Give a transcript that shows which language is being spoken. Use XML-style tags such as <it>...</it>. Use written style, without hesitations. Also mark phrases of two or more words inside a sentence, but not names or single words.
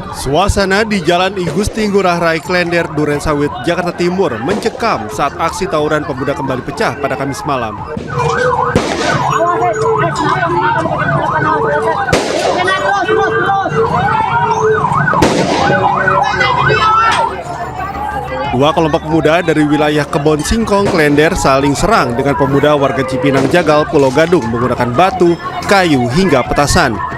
<id>Suasana di Jalan I Gusti Ngurah Rai Klender, Durensawit, Jakarta Timur mencekam saat aksi tawuran pemuda kembali pecah pada Kamis malam. Dua kelompok pemuda dari wilayah Kebon Singkong, Klender saling serang dengan pemuda warga Cipinang Jagal, Pulau Gadung menggunakan batu, kayu, hingga petasan.</id>